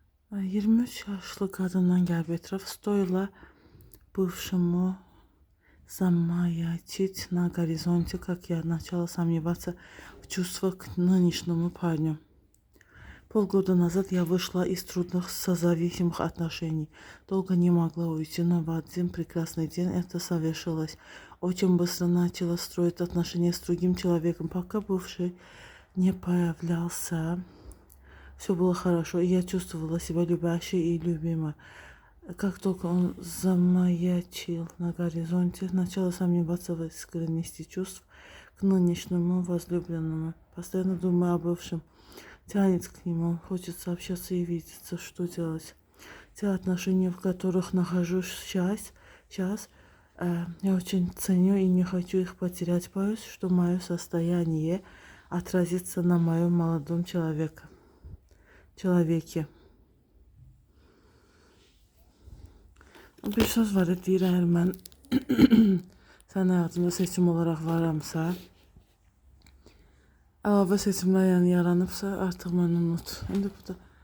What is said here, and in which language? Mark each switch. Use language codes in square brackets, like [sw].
[az] 23 yaşlı qadından gəlib etiraf. [ru] Стоило бывшему замаячить на горизонте, как я начала сомневаться в чувствах к нынешнему парню. Полгода назад я вышла из трудных созависимых отношений. Долго не могла уйти, но в один прекрасный день это совершилось. Очень быстро начала строить отношения с другим человеком, пока бывший не появлялся. Все было хорошо, и я чувствовала себя любящей и любимой. Как только он замаячил на горизонте, начала сомневаться в искренности чувств к нынешнему возлюбленному. Постоянно думаю о бывшем. Тянет к нему, хочется общаться и видеться. Что делать? Те отношения, в которых нахожусь сейчас, я очень ценю и не хочу их потерять. Боюсь, что мое состояние отразится на моем молодом человеке. [az] Bir söz var, deyir, əgər mən sənin həyatında seçim olaraq varamsa, əlavə seçimlər yaranıbsa, artıq məni unut. İndi bu da